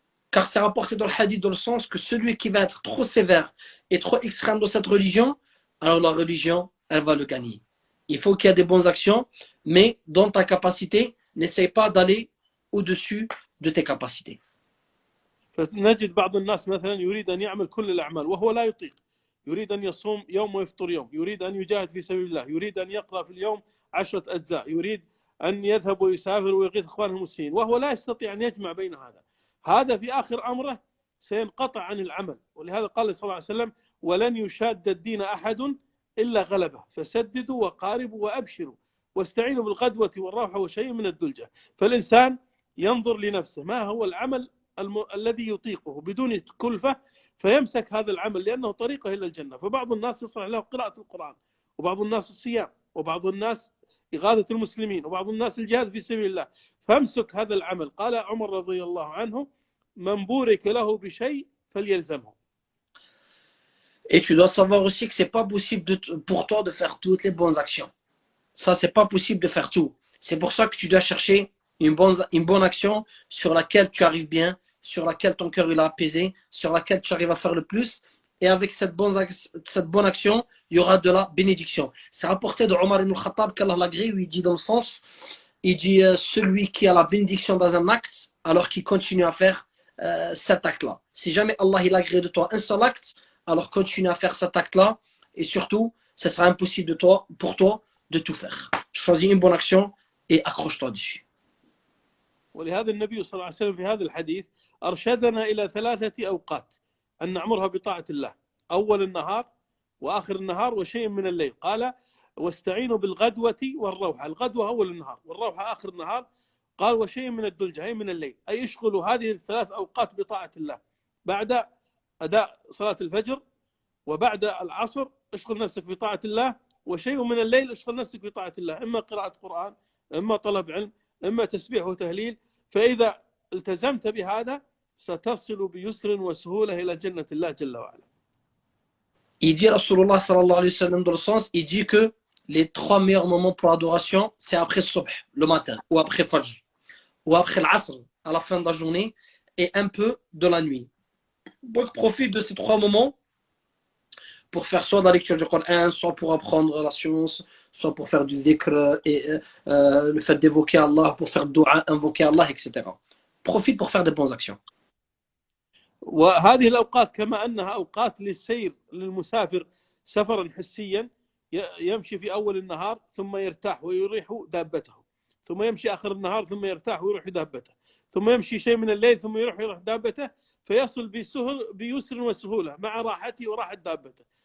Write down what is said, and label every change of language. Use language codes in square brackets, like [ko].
[fr] Car c'est rapporté dans le hadith dans le sens que celui qui va être trop sévère et trop extrême dans cette religion, alors la religion, elle va le gagner. Il faut qu'il y ait des bonnes actions, mais dans ta capacité, n'essaye pas d'aller au-dessus de tes capacités. [ar] فنجد بعض الناس مثلا يريد أن يعمل كل الأعمال وهو لا يطيق، يريد أن يصوم يوم ويفطر يوم، يريد أن يجاهد في سبيل الله، يريد أن يقرأ في اليوم 10 أجزاء، يريد أن يذهب ويسافر ويغيث إخوانه المسلمين، وهو لا يستطيع أن يجمع بين هذا في آخر أمره سينقطع عن العمل. ولهذا قال صلى الله عليه وسلم: ولن يشاد الدين أحد إلا غلبه، فسددوا وقاربوا وأبشروا واستعينوا بالغدوة والروحة وشيء من الدلجة. فالإنسان ينظر لنفسه ما هو العمل الذي يطيقه بدون كلفة، فيمسك هذا العمل لأنه طريقه إلى الجنة. فبعض الناس يصلح له قراءة القرآن، وبعض الناس الصيام، وبعض الناس إغاثة المسلمين، وبعض الناس الجهاد في سبيل الله، فامسك هذا العمل. قال عمر رضي الله عنه: من بورك له بشيء فليلزمه. [fr] Et tu dois savoir aussi que c'est pas possible pour toi de faire toutes les bonnes actions. Ça, c'est pas possible de faire tout. C'est pour ça que tu dois chercher une bonne action sur laquelle tu arrives bien, sur laquelle ton cœur est apaisé, sur laquelle tu arrives à faire le plus. Et avec cette bonne action, il y aura de la bénédiction. C'est rapporté de Omar ibn Khattab qu'Allah l'agrée, où il dit dans le sens, il dit celui qui a la bénédiction dans un acte, alors qu'il continue à faire cet acte-là. Si jamais Allah il agrée de toi un seul acte, alors continue à faire cet acte-là, et surtout, ce sera impossible pour toi de tout faire. Choisis une bonne action et accroche-toi dessus. [ar] ولهذا النبي صلى الله عليه وسلم في هذا الحديث أرشدنا إلى 3 أوقات أن نعمرها بطاعة الله: أول النهار وآخر النهار وشيء من الليل. قال: واستعينوا بالغدوة والروحة. الغدوة أول النهار والروحة آخر النهار. قال: وشيء من الدلجة أي من الليل، أي اشغلوا هذه ال3 أوقات بطاعة الله. بعد أداء صلاة الفجر وبعد العصر اشغل نفسك بطاعة الله، وشيء من الليل اشغل نفسك بطاعة الله، إما قراءة قرآن، إما طلب علم، إما تسبيح وتهليل. فإذا التزمت بهذا ستصل بيسر وسهولة إلى جنة الله جل وعلا. [fr] Il dit Rasulullah sallallahu alayhi wa sallam dans le sens, il dit que les 3 meilleurs moments pour l'adoration, c'est après Subh, le matin, ou après Fajr, ou après l'Asr, à la fin de la journée, et un peu de la nuit. Donc profite de ces 3 moments pour faire soit de la lecture du Coran, soit pour apprendre la science, soit pour faire du dhikr et le fait d'évoquer Allah, pour faire dua, invoquer Allah, etc. Profite pour faire des bonnes actions. [ar] وهذه الأوقات كما أنها أوقات للسير للمسافر سفرا حسيا، يمشي في أول النهار ثم يرتاح ويريح دابته، ثم يمشي آخر النهار ثم يرتاح ويريح دابته، ثم يمشي شيء من الليل ثم يريح دابته، فيصل بيسر وسهولة مع راحته وراحة دابته.